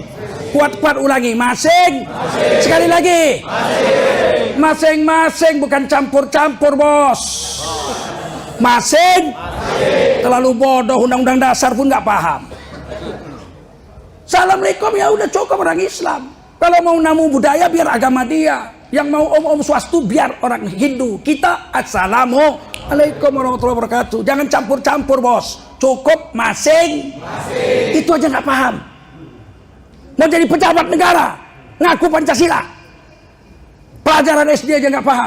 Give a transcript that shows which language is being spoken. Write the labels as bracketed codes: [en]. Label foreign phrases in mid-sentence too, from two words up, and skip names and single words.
[id] Kuat-kuat ulangi, masing. Sekali lagi, masing-masing, bukan campur-campur bos. Masing. Terlalu bodoh, Undang-Undang Dasar pun nggak paham. Assalamualaikum ya udah cukup orang Islam. Kalau mau namu budaya biar agama dia. Yang mau om-om swastu biar orang Hindu. [ar] Kita السلام عليكم ورحمة الله وبركاته. [id] Jangan campur-campur bos. Cukup masing. Itu aja nggak paham. Mau jadi pejabat negara, ngaku Pancasila, pelajaran SD aja nggak paham.